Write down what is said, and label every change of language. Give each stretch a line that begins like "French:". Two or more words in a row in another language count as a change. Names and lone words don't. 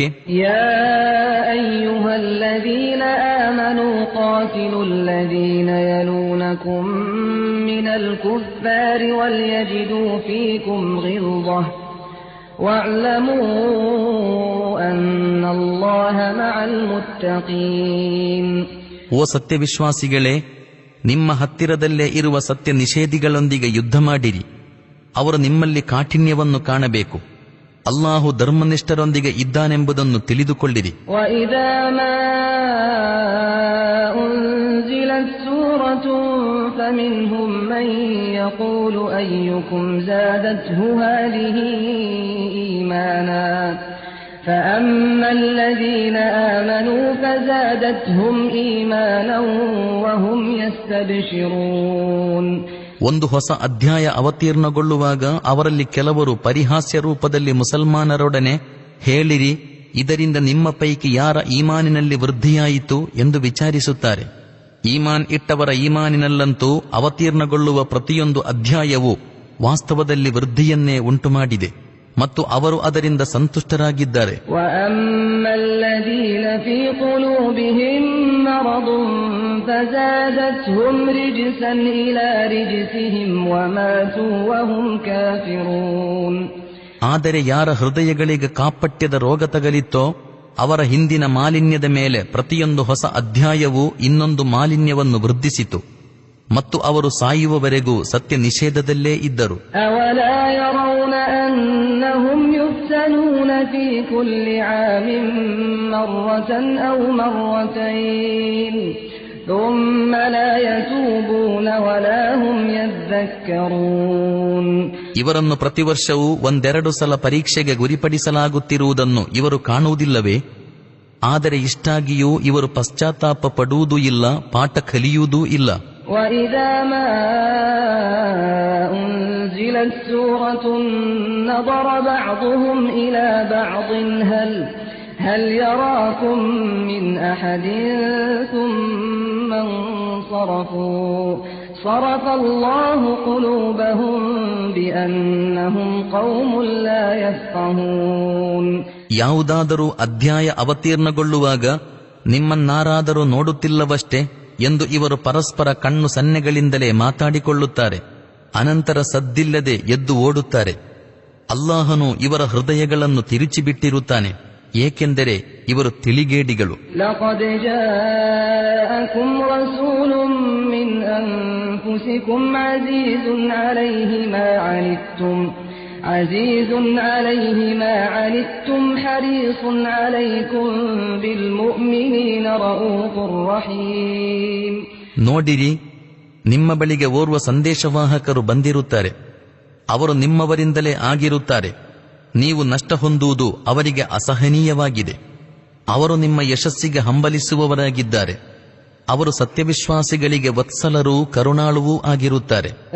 Arabic: يا أيها الذين آمنوا قاتلوا الذين يلونكم من الكفار وليجدوا فيكم غلظة واعلموا أن الله مع المتقين.
Kannada: ಓ ಸತ್ಯವಿಶ್ವಾಸಿಗಳೇ, ನಿಮ್ಮ ಹತ್ತಿರದಲ್ಲೇ ಇರುವ ಸತ್ಯ ನಿಷೇಧಿಗಳೊಂದಿಗೆ ಯುದ್ಧ ಮಾಡಿರಿ. ಅವರು ನಿಮ್ಮಲ್ಲಿ ಕಾಠಿಣ್ಯವನ್ನು ಕಾಣಬೇಕು. ಅಲ್ಲಾಹು ಧರ್ಮನಿಷ್ಠರೊಂದಿಗೆ ಇದ್ದಾನೆಂಬುದನ್ನು ತಿಳಿದುಕೊಳ್ಳಿರಿ.
Arabic: وَإِذَا مَا أُنْزِلَتْ سُورَةٌ فَمِنْهُمْ مَنْ يَقُولُ أَيُّكُمْ زَادَتْهُ هَذِهِ إِيمَانًا فَأَمَّا الَّذِينَ آمَنُوا فَزَادَتْهُمْ إِيمَانًا وَهُمْ يَسْتَبْشِرُونَ.
Kannada: ಒಂದು ಹೊಸ ಅಧ್ಯಾಯ ಅವತೀರ್ಣಗೊಳ್ಳುವಾಗ ಅವರಲ್ಲಿ ಕೆಲವರು ಪರಿಹಾಸ್ಯ ರೂಪದಲ್ಲಿ ಮುಸಲ್ಮಾನರೊಡನೆ ಹೇಳಿರಿ, ಇದರಿಂದ ನಿಮ್ಮ ಪೈಕಿ ಯಾರ ಈಮಾನಿನಲ್ಲಿ ವೃದ್ಧಿಯಾಯಿತು ಎಂದು ವಿಚಾರಿಸುತ್ತಾರೆ. ಈಮಾನ್ ಇಟ್ಟವರ ಈಮಾನಿನಲ್ಲಂತೂ ಅವತೀರ್ಣಗೊಳ್ಳುವ ಪ್ರತಿಯೊಂದು ಅಧ್ಯಾಯವೂ ವಾಸ್ತವದಲ್ಲಿ ವೃದ್ಧಿಯನ್ನೇ ಉಂಟುಮಾಡಿದೆ ಮತ್ತು ಅವರು ಅದರಿಂದ ಸಂತುಷ್ಟರಾಗಿದ್ದಾರೆ.
Arabic: وَأَمَّا الَّذِينَ فِي قُلُوبِهِم مَّرَضٌ فَزَادَتْهُمْ رِجْسًا إِلَى رِجْسِهِمْ وَمَاتُوا وَهُمْ كَافِرُونَ.
Kannada: ಆದರೆ ಯಾರ ಹೃದಯಗಳಿಗೆ ಕಾಪಟ್ಯದ ರೋಗ ತಗಲಿತ್ತೋ ಅವರ ಹಿಂದಿನ ಮಾಲಿನ್ಯದ ಮೇಲೆ ಪ್ರತಿಯೊಂದು ಹೊಸ ಅಧ್ಯಾಯವೂ ಇನ್ನೊಂದು ಮಾಲಿನ್ಯವನ್ನು ವೃದ್ಧಿಸಿತು ಮತ್ತು ಅವರು ಸಾಯುವವರೆಗೂ ಸತ್ಯ ನಿಷೇಧದಲ್ಲೇ ಇದ್ದರು.
Arabic: أَوَلَا يَرَوْنَ أَنَّهُمْ يُفْتَنُونَ فِي كُلِّ عَامٍ مَّرَّةً أَوْ مَرَّتَيْنِ ثُمَّ لَا يَتُوبُونَ وَلَا هُمْ يَذَّكَّرُونَ.
Kannada: ಇವರನ್ನು ಪ್ರತಿವರ್ಷವೂ ಒಂದೆರಡು ಸಲ ಪರೀಕ್ಷೆಗೆ ಗುರಿಪಡಿಸಲಾಗುತ್ತಿರುವುದನ್ನು ಇವರು ಕಾಣುವುದಿಲ್ಲವೇ? ಆದರೆ ಇಷ್ಟಾಗಿಯೂ ಇವರು ಪಶ್ಚಾತ್ತಾಪ ಪಡುವುದೂ ಇಲ್ಲ, ಪಾಠ ಕಲಿಯುವುದೂ ಇಲ್ಲ.
Arabic: وَإِذَا مَا أُنْزِلَتْ سُورَةٌ نَظَرَ بَعْضُهُمْ إِلَى بَعْضٍ هَلْ يَرَاكُمْ مِنْ أَحَدٍ ثُمَّ انصَرَفُوا صَرَفَ اللَّهُ قُلُوبَهُمْ بِأَنَّهُمْ قَوْمٌ لَا يَفْقَهُونَ.
Kannada: ಯಾವುದಾದರೂ ಅಧ್ಯಾಯ ಅವತೀರ್ಣಗೊಳ್ಳುವಾಗ ನಿಮ್ಮನ್ನಾರಾದರೂ ನೋಡುತ್ತಿಲ್ಲವಷ್ಟೇ ಎಂದು ಇವರು ಪರಸ್ಪರ ಕಣ್ಣು ಸನ್ನೆಗಳಿಂದಲೇ ಮಾತಾಡಿಕೊಳ್ಳುತ್ತಾರೆ. ಅನಂತರ ಸದ್ದಿಲ್ಲದೆ ಎದ್ದು ಓಡುತ್ತಾರೆ. ಅಲ್ಲಾಹನು ಇವರ ಹೃದಯಗಳನ್ನು ತಿರುಚಿಬಿಟ್ಟಿರುತ್ತಾನೆ, ಏಕೆಂದರೆ ಇವರು ತಿಳಿಗೇಡಿಗಳು.
Arabic: لقد جاءكم رسول من أنفسكم عزيز عليه ما عنتم حريص عليكم بالمؤمنين رؤوف رحيم.
Kannada: ನೋಡಿರಿ, ನಿಮ್ಮ ಬಳಿಗೆ ಓರ್ವ ಸಂದೇಶವಾಹಕರು ಬಂದಿರುತ್ತಾರೆ. ಅವರು ನಿಮ್ಮವರಿಂದಲೇ ಆಗಿರುತ್ತಾರೆ. ನೀವು ನಷ್ಟ ಹೊಂದುವುದು ಅವರಿಗೆ ಅಸಹನೀಯವಾಗಿದೆ. ಅವರು ನಿಮ್ಮ ಯಶಸ್ಸಿಗೆ ಹಂಬಲಿಸುವವರಾಗಿದ್ದಾರೆ. ಅವರು ಸತ್ಯವಿಶ್ವಾಸಿಗಳಿಗೆ ವತ್ಸಲರೂ ಕರುಣಾಳುವೂ ಆಗಿರುತ್ತಾರೆ.